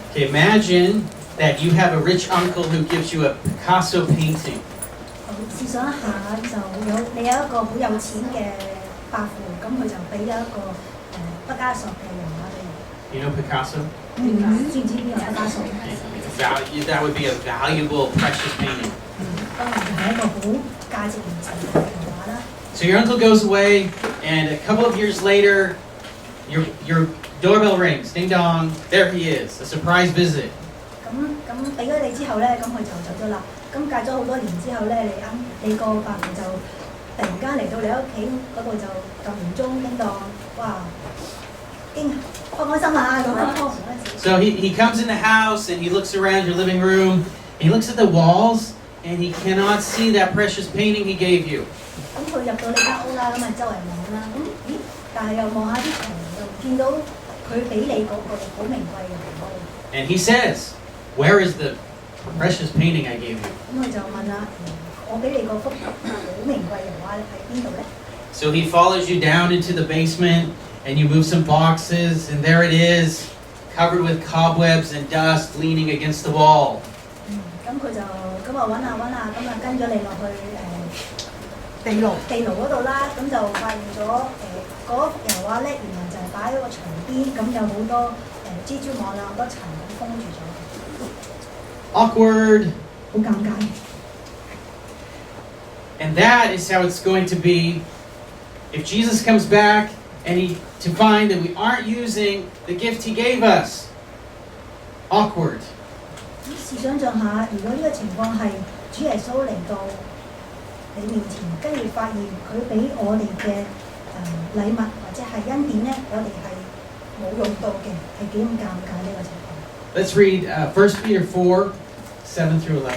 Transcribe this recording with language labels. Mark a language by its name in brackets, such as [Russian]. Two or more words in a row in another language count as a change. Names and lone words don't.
[English] Okay, imagine that you have a rich uncle who gives you a Picasso painting. [Cantonese] 試想一下，你有一個好有錢嘅伯父，咁佢就俾咗一個畢加索嘅油畫俾你。 [English] You know Picasso? [Cantonese] 知唔知邊個畢加索 [English] ？That would be a valuable, precious painting. [Cantonese] 當然係一個好價值連城嘅油畫啦。 [English] So your uncle goes away, and a couple of years later, your doorbell rings. Ding dong, there he is, a surprise visit. [Cantonese] 咁俾咗你之後咧，咁佢就走咗啦。咁隔咗好多年之後咧，你個伯父就突然間嚟到你屋企嗰度就撳門鐘叮當，哇！開心啊咁樣。 [English] So he comes in the house and he looks around your living room. And he looks at the walls and he cannot see that precious painting he gave you. [Cantonese] 咁佢入到你間屋啦，咁啊周圍望啦，咦？但係又望下啲牆，又見到佢俾你嗰個好名貴嘅油畫。 [English] And he says, "Where is the precious painting I gave you?" [Cantonese] 咁佢就問啦，我俾你嗰幅好名貴油畫喺邊度咧？ [English] So he follows you down into the basement and you move some boxes and there it is, covered with cobwebs and dust, leaning against the wall. [Cantonese] 咁佢就咁啊揾下，咁啊跟咗你落去地牢嗰度啦，咁就發現咗嗰幅油畫咧，原來就係擺喺個牆邊，咁有好多蜘蛛網啦，好多塵咁封住咗。 [English] Awkward. [Cantonese] 好尷尬。 [English] And that is how it's going to be if Jesus comes back and to find that we aren't using the gift he gave us. Awkward. [Cantonese] 試想像下，如果呢個情況係主耶穌嚟到你面前，跟住發現佢俾我哋嘅禮物或者係恩典咧，我哋係冇用到嘅，係幾咁尷尬呢個情況。 [English] Let's read 1 Peter 4, 7 through 11.